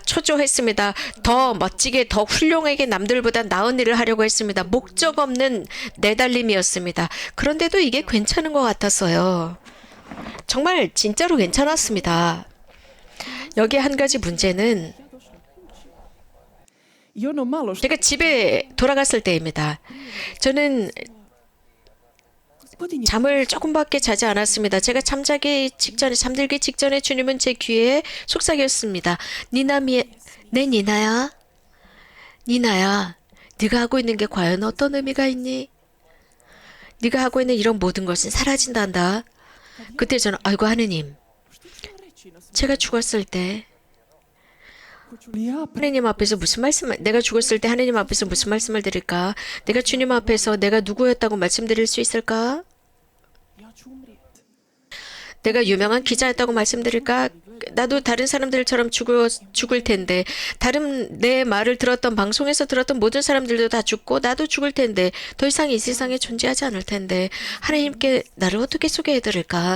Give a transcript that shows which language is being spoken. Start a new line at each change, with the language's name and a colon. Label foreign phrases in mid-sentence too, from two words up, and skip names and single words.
Korean: 초조했습니다. 더 멋지게, 더 훌륭하게 남들보다 나은 일을 하려고 했습니다. 목적 없는 내달림이었습니다. 그런데도 이게 괜찮은 것 같았어요. 정말 진짜로 괜찮았습니다. 여기 한 가지 문제는
Croatian: I ono malo što
Korean: 제가 집에 돌아갔을 때입니다. 저는
Croatian: gospodin je
Korean: 잠을 조금밖에 자지 않았습니다. 제가 잠들기 직전에 주님은 제 귀에 속삭였습니다. 내 니나야, 네가 하고 있는 게 과연 어떤 의미가 있니? 네가 하고 있는 이런 모든 것은 사라진단다. 그때 저는 아이고 하느님, 제가 죽었을 때
Croatian: hoću li ja
Korean: 하느님 앞에서 내가 죽었을 때 하느님 앞에서 무슨 말씀을 드릴까? 내가 주님 앞에서 내가 누구였다고 말씀드릴 수 있을까?
Croatian: ja ću umrijet.
Korean: 내가 유명한 기자였다고 말씀드릴까? 나도 다른 사람들처럼 죽을 텐데, 내 말을 들었던 방송에서 들었던 모든 사람들도 다 죽고 나도 죽을 텐데, 더 이상 이 세상에 존재하지 않을 텐데 하나님께 나를 어떻게 소개해드릴까?